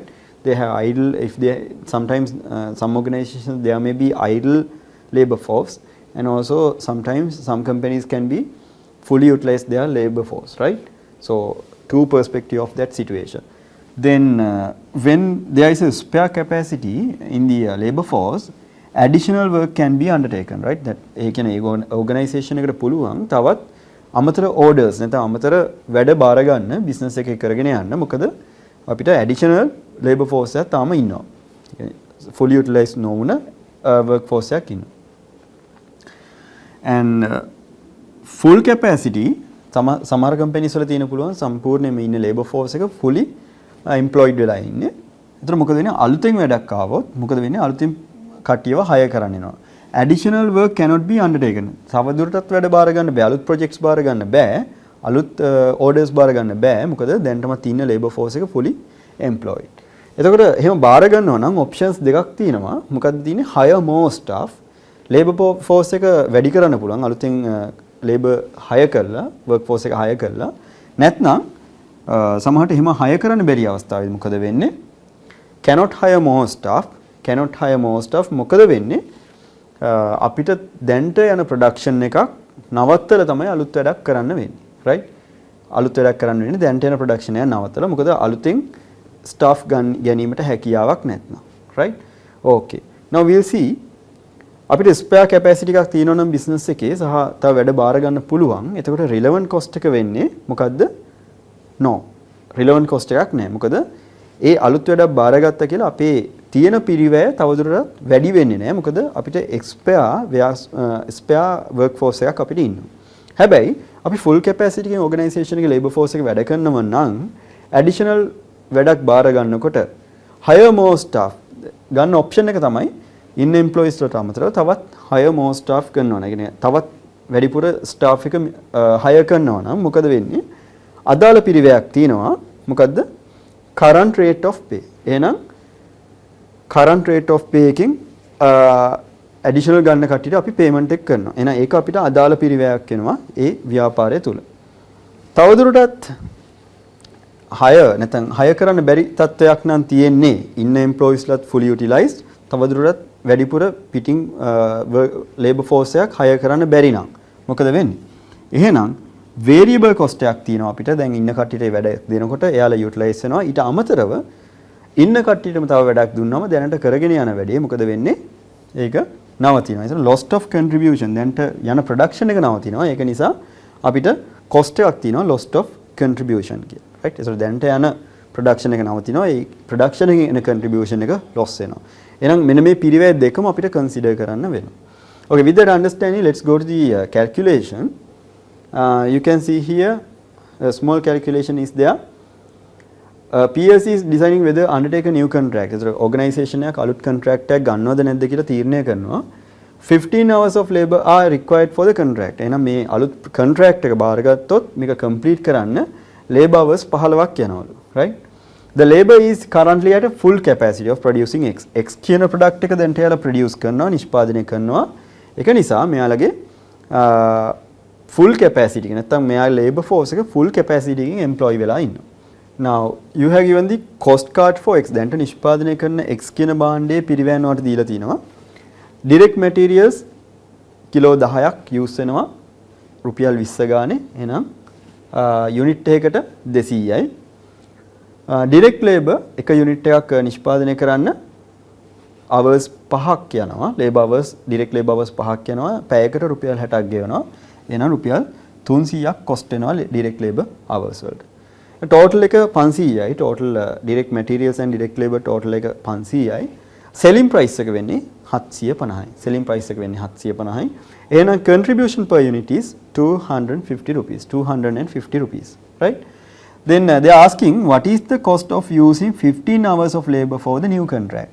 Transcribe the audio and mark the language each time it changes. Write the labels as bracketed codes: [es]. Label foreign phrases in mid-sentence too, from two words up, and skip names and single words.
[en] They have idle, if they sometimes some organizations there may be idle labor force, and also sometimes some companies can be fully utilize their labor force, right? So two perspective of that situation. Then when there is a spare capacity in the labor force, additional work can be undertaken, right? [si] That ඒ කියන්නේ ඒ organization එකට පුළුවන් තවත් අමතර orders නැත්නම් අමතර වැඩ බාර ගන්න business එකේ කරගෙන යන්න. මොකද අපිට [en] additional labor force [si] එකක් තාම ඉන්නවා. [en] fully utilized [si] නොවුන [en] work force [si] එකක් ඉන්නවා. and [en] full capacity [si] සමහර කම්පැනිස් වල තියෙන පුළුවන් සම්පූර්ණයෙන්ම ඉන්න [en] labor force [si] එක [en] fully employed [si] වෙලා ඉන්නේ. ඒතර මොකද වෙන්නේ අලුතෙන් වැඩක් ආවොත් මොකද වෙන්නේ අලුතින් කට්ටියව hire කරන්න එනවා. [en] Additional work cannot be undertaken. [si] තවදුරටත් වැඩ බාර ගන්න බෑ. අලුත් projects බාර ගන්න බෑ. අලුත් orders බාර ගන්න බෑ. මොකද දැනටමත් ඉන්න [en] labor force [si] එක [en] fully employed. [si] එතකොට එහෙම බාර ගන්නවා නම් options දෙකක් තියෙනවා. මොකක්ද තියෙන්නේ? [en] hire more staff. labor force [si] එක වැඩි කරන්න පුළුවන්. අලුතෙන් labor hire කරලා [en] work force [si] එක hire කරලා නැත්නම් සමහරට එහෙම hire කරන්න බැරි අවස්ථාවෙදි මොකද වෙන්නේ? [en] cannot hire more staff. cannot hire more staff [si] මොකද වෙන්නේ? අපිට දැන්ට යන ප්‍රොඩක්ෂන් එකක් නවත්තලා තමයි අලුත් වැඩක් කරන්න වෙන්නේ. [en] right? [si] අලුත් වැඩක් කරන්න වෙන්නේ දැන්ට යන ප්‍රොඩක්ෂන් එක නවත්තලා. මොකද අලුතෙන් staff ගැනීමට හැකියාවක් නැත්නම්. [en] right? okay. now we'll see [si] අපිට [en] spare capacity [si] එකක් තියෙනවා නම් business එකේ සහ තව වැඩ බාර ගන්න පුළුවන්. එතකොට [en] relevant cost [si] එක වෙන්නේ මොකද්ද? no. [en] relevant cost [si] එකක් නෑ. මොකද ඒ අලුත් වැඩක් බාරගත්තා කියලා අපේ තියෙන පිරිවැය තවදුරටත් වැඩි වෙන්නේ නැහැ. මොකද අපිට [en] spare workforce [si] එකක් අපිට ඉන්නවා. හැබැයි අපි [en] full capacity [si] එකේ organisation එකේ [en] labor force [si] එක වැඩ කරනවා නම් additional වැඩක් බාර ගන්නකොට [en] hire more staff [si] ගන්න option එක තමයි [en] in employees [si] වලට අමතරව තවත් [en] hire more staff [si] කරනවා. ඒ කියන්නේ තවත් වැඩිපුර staff එක hire කරනවා නම් මොකද වෙන්නේ? අදාළ පිරිවැයක් තියෙනවා. මොකද්ද? [en] current rate of pay. [si] එහෙනම් [en] current rate of pay [si] එකකින් additional ගන්න කට්ටියට අපි payment එක කරනවා. එහෙනම් ඒක අපිට අදාළ පිරිවැයක් වෙනවා ඒ ව්‍යාපාරය තුල. තවදුරටත් නැත්නම් hire කරන්න බැරි තත්වයක් නම් තියෙන්නේ ඉන්න employees ලත් [en] fully utilized. [si] තවදුරටත් වැඩිපුර පිටින් [en] labor force [si] එකක් hire කරන්න බැරි නම් මොකද වෙන්නේ? එහෙනම් [en] variable cost [si] එකක් තියෙනවා අපිට. දැන් ඉන්න කට්ටියට වැඩ දෙනකොට එයාලා utilize වෙනවා. ඊට අමතරව ඉන්න කට්ටියටම තව වැඩක් දුන්නාම දැනට කරගෙන යන වැඩේ මොකද වෙන්නේ? ඒක නවතිනවා. ඒක [en] lost of contribution. [si] දැනට යන production එක නවතිනවා. ඒක නිසා අපිට cost එකක් තියෙනවා [en] lost of contribution [si] කියලා. right? ඒක දැනට යන production එක නවතිනවා. ඒ production එකේ එන contribution එක loss වෙනවා. එහෙනම් මෙන්න මේ පිරිවැය දෙකම අපිට consider කරන්න වෙනවා. [en] Okay, with that understanding, let's go to the calculation. You can see here a small calculation is there. PLC is deciding whether undertake a new contract. [si] So organisation එක අලුත් contract එකක් ගන්නවද නැද්ද කියලා තීරණය කරනවා. [en] 15 hours of labor are required for the contract. [si] එහෙනම් මේ අලුත් contract එක බාරගත්තොත් මේක complete කරන්න [en] labor hours [si] 15ක් යනවලු. [en] right? The labor is currently at a full capacity of producing X. [si] X කියන product එක දැන් එයාලා produce කරනවා, නිෂ්පාදනය කරනවා. ඒක නිසා මෙයාලගේ [en] full capacity [si] එක නැත්නම් මෙයාගේ [en] labor force [si] එක [en] full capacity [si] එකකින් employ වෙලා ඉන්නවා. [en] Now you have given the cost card for X. [si] දැන්ට නිෂ්පාදනය කරන X කියන භාණ්ඩයේ පිරිවැය නෝට දීලා තිනවා. [en] direct materials [si] කිලෝ 10ක් use වෙනවා රුපියල් 20 ගානේ. එහෙනම් unit එකකට 200යි. [en] direct labor [si] එක unit එකක් නිෂ්පාදනය කරන්න hours 5ක් යනවා. [en] labor hours direct labor hours [si] 5ක් යනවා. පැයකට රුපියල් 60ක් ගෙවනවා. එහෙනම් රුපියල් 300ක් cost වෙනවා [en] direct labor hours [si] වලට. total එක 500යි. [en] total direct materials and direct labor total [si] එක 500යි. [en] selling price [si] එක වෙන්නේ 750යි. [en] selling price [si] එක වෙන්නේ 750යි. [en] එහෙනම් contribution per unit is 250 rupees. 250 rupees. right? Then they are asking what is the cost of using 15 hours of labor for the new contract.